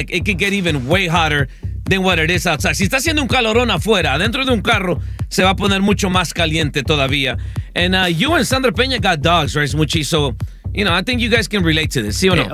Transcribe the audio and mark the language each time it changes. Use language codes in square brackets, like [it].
[en] Like, it can get even way hotter than what it is outside. [es] Si está haciendo un calorón afuera, adentro de un carro, se va a poner mucho más caliente todavía. [en] And you and Sandra Peña got dogs, right? [es] Muchísimo. [en] You know, I think you guys can relate to this, [es] ¿sí o no?